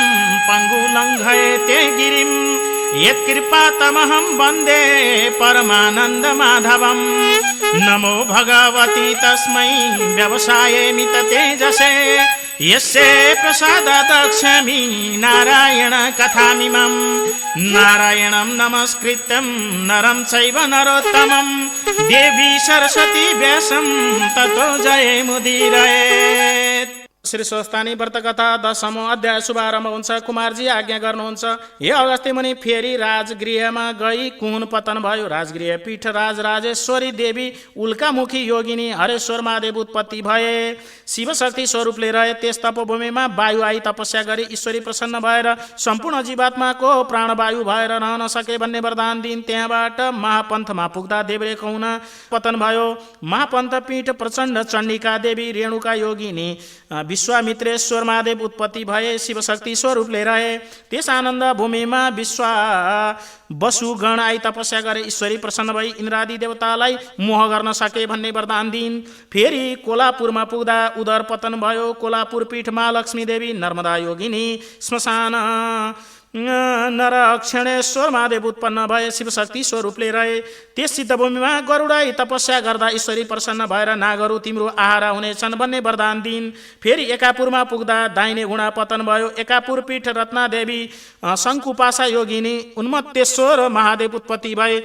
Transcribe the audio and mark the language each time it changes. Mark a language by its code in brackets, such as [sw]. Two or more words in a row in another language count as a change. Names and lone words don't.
[sa] पङ्गुलङ्घयते गिरिम् यत्कृपातमहं वन्दे परमानन्दमाधवम् नमो भगवति तस्मै व्यवसायेमित तेजसे यस्य प्रसादादक्षामि नारायण कथामिमं नारायणं नमस्कृत्यं नरं चैव नरोत्तमं देवी सरस्वती व्यासं ततो जयमुदीरयेत्। [ne] श्री स्वस्थानी व्रतकथा 10औं अध्याय शुभारम्भ हुन्छ। कुमारजी आज्ञा गर्नुहुन्छ, हे अगस्त्य मुनि फेरि राजगृहमा गई कुन पतन भयो। राजगृह पीठ राजराजेश्वरी देवी उल्कामुखी योगिनी हरेश्वर महादेव उत्पत्ति भए। शिवशक्ति स्वरूपले रहे। त्यस तपोभूमिमा वायु आई तपस्या गरी ईश्वरी प्रसन्न भएर सम्पूर्ण जीवात्माको प्राणवायु भएर रहन सके भन्ने वरदान दिइन्। त्यहाँबाट महापन्थमा पुग्दा देब्रेको हुन पतन भयो। महापन्थ पीठ प्रचण्ड चण्डिका देवी रेणुका योगिनी विश्वामित्रेश्वर महादेव उत्पत्ति भए। शिवशक्ति स्वरूपले रहे। त्यस आनन्द भूमिमा वसुगण आई तपस्या गरे। ईश्वरी प्रसन्न भई इन्द्रादि देवतालाई मोह गर्न सके भन्ने वरदान दिइन्। फेरि कोलापुरमा पुग्दा उदर पतन भयो। कोलापुर पीठमा लक्ष्मी देवी नर्मदा योगिनी श्मशान नरक्षणेश्वर महादेव उत्पन्न भए। शिवशक्ति स्वरूपले रहे। त्यस सिद्धभूमिमा गरुडाई तपस्या गर्दा ईश्वरी प्रसन्न भएर नागहरू तिम्रो आहारा हुनेछन् भन्ने वरदान दिइन्। फेरि एकापुरमा पुग्दा दाहिने घुँडा पतन भयो। एकापुर पीठ रत्नादेवी शङ्कुपासा योगिनी उन्मत्तेश्वर महादेव उत्पत्ति भए।